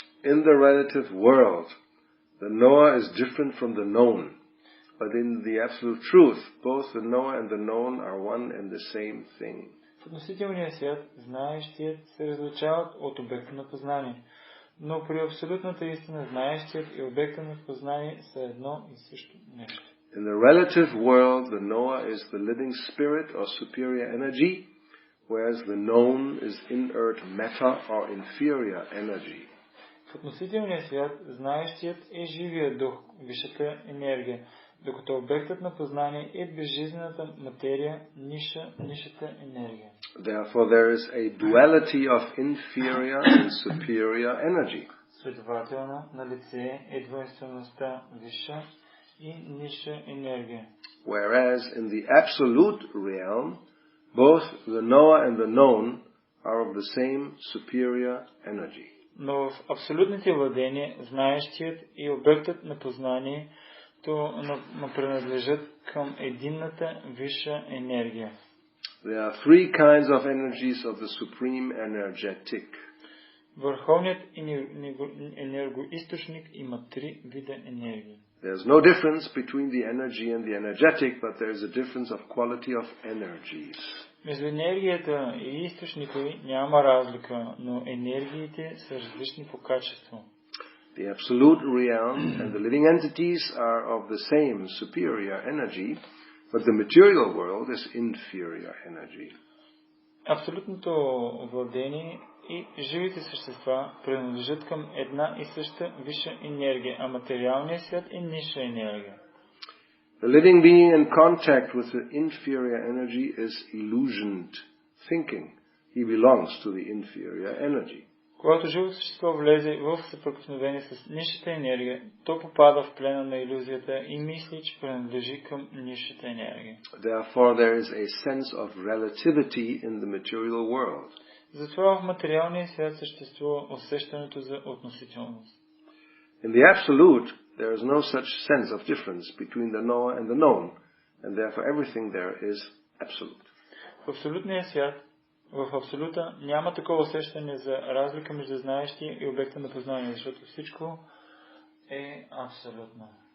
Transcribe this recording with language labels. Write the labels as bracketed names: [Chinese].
[English] In the relative world, the knower is different from the known, but in the absolute truth, both the knower and the known are one and the same thing. [Bulgarian] В относителния свят, знаещият се различават от обекта на познание, но при абсолютната истина, знаещият и обекта на познание са едно и също нещо. [English] In the relative world, the knower is the living spirit or superior energy, whereas the known is inert matter or inferior energy. [Bulgarian] В относителния свят, знаещият е живия дух, висшата енергия, докато обектът на познание е безжизнената материя, нишата енергия. [English] Therefore, there is a duality of inferior and superior energy. [Bulgarian] Следователно, на лице е двойствеността висша и ниша енергия. [English] Whereas in the absolute realm, both the knower and the known are of the same superior energy. [Bulgarian] Но в абсолютните владения, знаещият и обектът на познанието принадлежат към единната висша енергия. [English] There are three kinds of energies of the supreme energetic. [Bulgarian] Върховният енергоизточник има три вида енергия. [English] There's no difference between the energy and the energetic, but there is a difference of quality of energies. [Bulgarian] Между енергията и източника няма разлика, но енергиите са различни по качество. [English] The absolute realm and the living entities are of the same superior energy, but the material world is inferior energy. [Bulgarian] Абсолютното владение и живите същества принадлежат към една и съща висша енергия, а материалният свят е ниша енергия. [English] The living being in contact with the inferior energy is illusioned thinking. He belongs to the inferior energy. [Bulgarian] Когато живо същество влезе в съприкосновение с нишата енергия, то попада в плена на илюзията и мисли, че принадлежи към нишата енергия. [English] Therefore, there is a sense of relativity in the material world. [Bulgarian] Затова в материалния свят съществува усещането за относителност. [English] In the absolute, there is no such sense of difference between the knower and the known, and therefore everything there is absolute. [Bulgarian] В абсолютния свят, в абсолюта, няма такова усещане за разлика между знаещия и обекта на познание, защото всичко е абсолютно.